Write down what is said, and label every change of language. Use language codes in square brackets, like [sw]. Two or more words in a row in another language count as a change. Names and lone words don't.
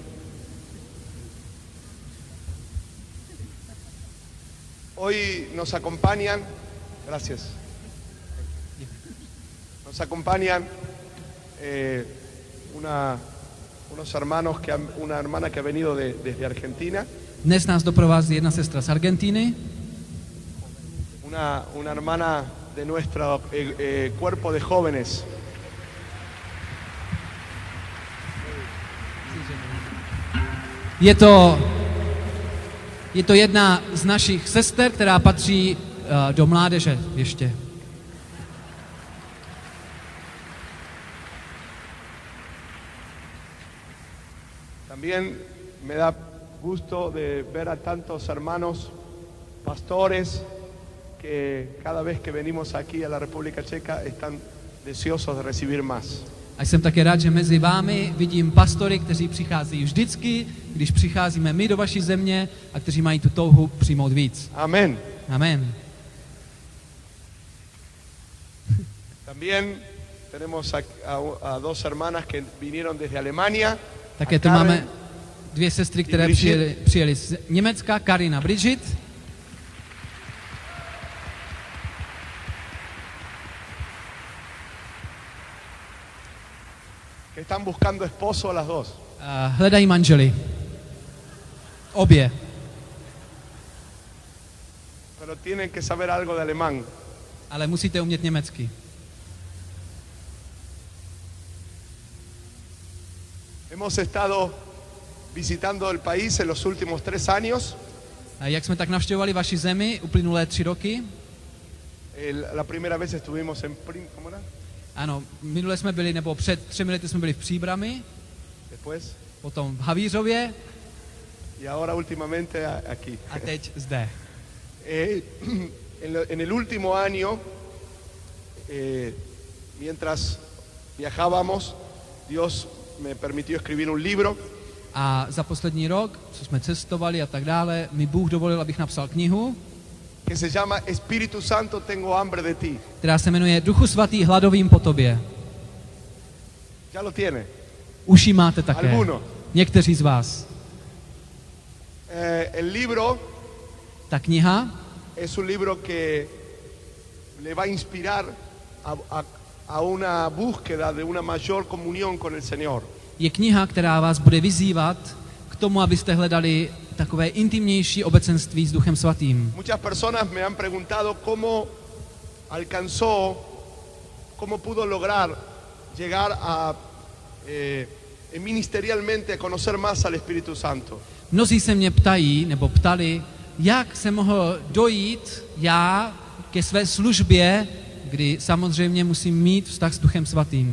[es] Hoy nos acompañan, gracias, nos acompañan unos hermanos, una hermana que ha venido desde Argentina. [cs] Dnes nás doprovází jedna sestra z Argentiny, [es] Una hermana de nuestro cuerpo de jóvenes. [cs] Je to jedna z našich sester, která patří do mládeže ještě. [es] También me da gusto de ver a tantos hermanos pastores que cada vez que venimos aquí a la República Checa están deseosos de recibir más. [cs] A jsem také rád, že mezi vámi vidím pastory, kteří přichází vždycky, když přicházíme my do vaší země a kteří mají tu touhu přijmout víc. [es] Amén. [cs] Amen. [es] También tenemos a dos hermanas que vinieron desde Alemania. [cs] Také tu máme dvě sestry, které přijeli z Německa, Karin a Bridget. [es] Que están buscando esposo a las dos. [cs] Hledají manžely. Obě. [es] Pero tienen que saber algo de alemán. [cs] Ale musíte umět německy. [es] Hemos estado visitando el país en los últimos 3 años. [cs] A jak jsme tak navštěvovali vaši zemi uplynulé 3 roky? [es] La primera vez estuvimos en ¿cómo era? [cs] Ano, minule jsme byli, nebo před 3 lety jsme byli v Příbrami, [es] Después. [cs] potom v Havířově [es] Y ahora últimamente aquí. [cs] a teď zde. [es] En el último año, mientras viajábamos, Dios me permitió escribir un libro. [cs] A za poslední rok, co jsme cestovali a tak dále, mi Bůh dovolil, abych napsal knihu, [es] Que se llama Espíritu Santo, tengo hambre de ti. [cs] která se jmenuje Duchu svatý, hladovým po tobě. [es] Ya lo tiene. [cs] Už ji máte také. [es] Alguno. [cs] Někteří z vás. [es] El libro [cs] Ta kniha [es] es un libro que le va a inspirar a una búsqueda de una mayor comunión con el Señor. [cs] je kniha, která vás bude vyzývat k tomu, abyste hledali takové intimnější obecenství s Duchem svatým. [es] Muchas personas me han preguntado cómo alcanzó, cómo pudo lograr llegar a ministerialmente a conocer más al Espíritu Santo. [cs] Mnozí se mě ptají, nebo ptali, jak se mohl dojít já ke své službě, kdy samozřejmě musím mít vztah s Duchem svatým.